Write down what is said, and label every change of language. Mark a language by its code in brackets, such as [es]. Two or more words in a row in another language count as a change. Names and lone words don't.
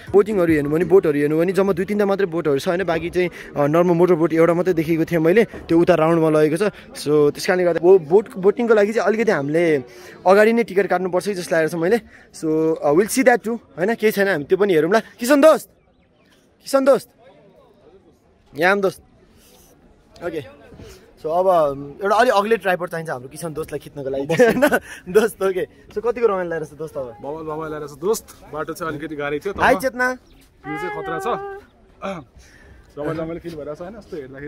[ne] बोटिङहरू हेर्नु भने बोटहरू हेर्नु भने जम्मा 2-3टा मात्रै बोटहरू छ होइन, बाँकी चाहिँ [en] normal motor boat [ne] एउटा मात्रै देखेको थिएँ मैले, त्यो उता राउन्डमा लगेको छ। सो त्यस कारणले गर्दा बोटिङको लागि चाहिँ अलिकति हामीले अगाडि नै टिकट काट्नुपर्छ जस्तो लागेको छ मैले। [en] so we'll see that too [ne] होइन, केही छैन, हामी त्यो पनि हेरौँला। किसन दोस्त, किसन दोस्त, याम दोस्त। [en] okay so [ne] अब एउटा अलिक अग्ले ट्राइपड चाहिन्छ हाम्रो किसन दोस्तलाई खिच्नको लागि होइन दोस्त। [en] okay so [ne] कतिको रमाइलो लागेको छ दोस्त? अब बबाल लागेको छ दोस्त, बाटो चाहिँ अलिकति गाह्रो थियो, हाई चेतना भ्यू चाहिँ खतरा छ, रमाइलो फिल भइरहेको छ होइन यस्तो हेर्दाखेरि।